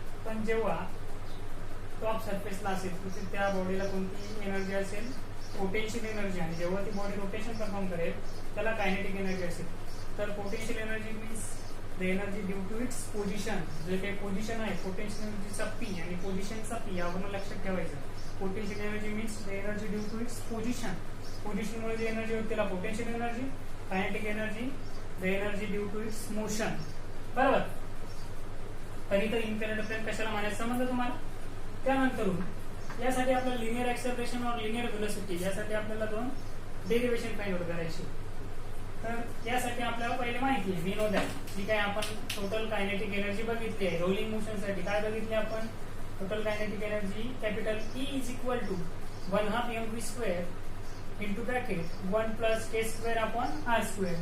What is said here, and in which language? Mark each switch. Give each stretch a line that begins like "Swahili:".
Marathi: पण जेव्हा टॉप सरफेसला असेल तिथे त्या बॉडीला कोणती एनर्जी असेल? Potential energy. आणि जेव्हा ती बॉडी रोटेशन परफॉर्म करेल त्याला कायनेटिक एनर्जी असेल.
English: तर potential energy means the energy due to its position.
Marathi: जे काही पोझिशन आहे पोटेन्शियल एनर्जीचा पी आणि पोझिशनचा पी यावरून लक्षात ठेवायचं.
English: Potential energy means the energy due to its position.
Marathi: पोझिशनमुळे G energy होती त्याला potential energy.
English: Kinetic energy the energy due to its motion.
Marathi: बरोबर. तरी तर इनक्लाइन्ड प्लेन कशाला म्हणायचं समजलं तुम्हाला? त्यानंतर यासाठी आपल्याला लिनियर एक्सेलरेशन और लिनियर व्हेलॉसिटी यासाठी आपल्याला दोन डेरिव्हेशन फाइंड आउट करायची. तर यासाठी आपल्याला पहिले माहिती आहे
English: we know that
Marathi: जी काय आपण टोटल कायनेटिक एनर्जी बघितली आहे रोलिंग मोशन साठी. काय बघितली आपण?
English: Total kinetic energy capital E is equal to 1/2 mv square into bracket 1 plus k square upon R square.